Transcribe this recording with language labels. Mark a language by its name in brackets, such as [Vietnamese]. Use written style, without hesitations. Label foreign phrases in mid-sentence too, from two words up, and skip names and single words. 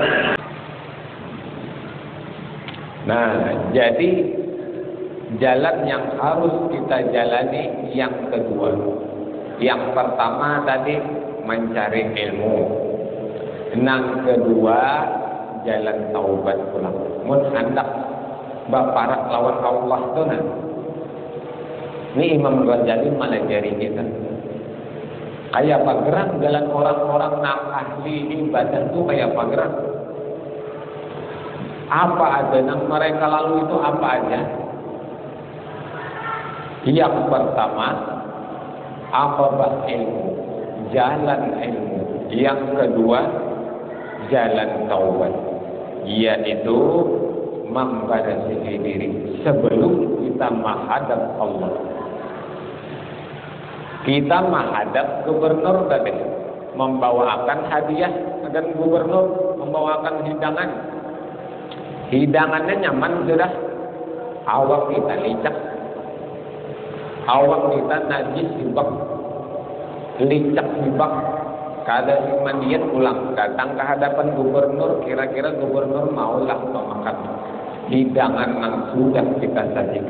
[Indonesian] Nah, jadi jalan yang harus kita jalani yang kedua. Yang pertama tadi mencari ilmu. Yang kedua jalan taubat pulang. [Banjar] Mun hendak baparak lawan Allah tuh nah. Ini Imam Ghazali melajari kita. Kayak apa gerak jalan orang-orang nang ahli ibadah tuh kayak apa gerak? [Indonesian] Apa aja yang mereka lalu itu apa aja? Yang pertama, apa ilmu, jalan ilmu. Yang kedua, jalan taubat, yaitu membatasi diri sebelum kita menghadap Allah. Kita menghadap gubernur tadi, membawakan hadiah, dan gubernur membawakan hidangan. [Banjar] Hidangannya nyaman sudah, awak kita licak, awak kita najis hibak, licak hibak. Kada mandiat pulang, datang ke hadapan gubernur, kira-kira gubernur maulah memakan hidangan yang sudah kita sajikan.